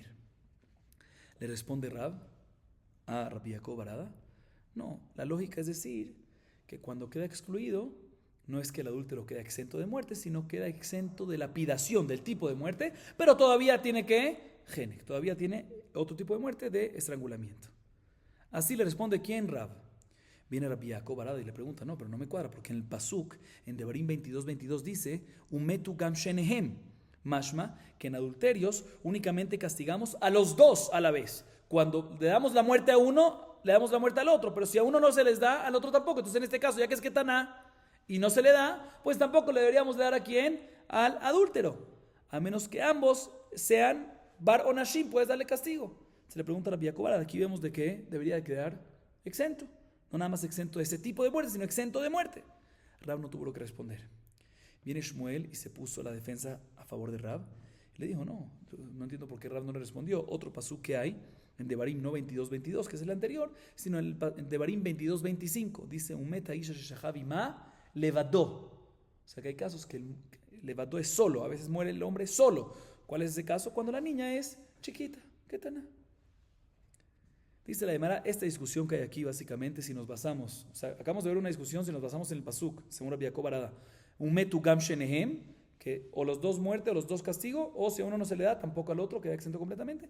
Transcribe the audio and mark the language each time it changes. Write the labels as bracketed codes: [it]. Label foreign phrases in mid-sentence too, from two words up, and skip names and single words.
[es] Le responde Rab a Rabbi Yaakov bar Ada, no, la lógica es decir que cuando queda excluido, no es que el adúltero queda exento de muerte, sino queda exento de lapidación del tipo de muerte, pero todavía tiene que genek, todavía tiene otro tipo de muerte de estrangulamiento. Así le responde ¿quién? Rab. Viene Rabbi Yaakov bar Ada y le pregunta, no, pero no me cuadra, porque en el Pasuk, en Devarim 22:22 dice, [he] ומתו גם שניהם, משמע, [es] que en adulterios únicamente castigamos a los dos a la vez. Cuando le damos la muerte a uno, le damos la muerte al otro, pero si a uno no se les da, al otro tampoco. Entonces en este caso, ya que es Ketaná y no se le da, pues tampoco le deberíamos dar a quién, al adúltero, a menos que ambos sean bar o nashim, puedes darle castigo. Se le pregunta a la Jacob, aquí vemos de que debería de quedar exento, no nada más exento de ese tipo de muerte, sino exento de muerte. Rab no tuvo lo que responder. Viene Shmuel y se puso la defensa a favor de Rab. Le dijo, no entiendo por qué Rab no le respondió. Otro pasuk que hay en Devarim, no 22-22, que es el anterior, sino en Devarim 22-25. Dice, [he] ומת האיש ששכב עמה לבדו. [es] O sea que hay casos que el levadó es solo. A veces muere el hombre solo. ¿Cuál es ese caso? Cuando la niña es chiquita. ¿Qué tal? Dice la Gemara, esta discusión que hay aquí básicamente, si nos basamos, o sea, acabamos de ver una discusión si nos basamos en el pasuk, según Rabbi Jacob Barada, [he] ומתו גם שניהם, [es] que o los dos muerte o los dos castigo, o si a uno no se le da, tampoco al otro, queda exento completamente.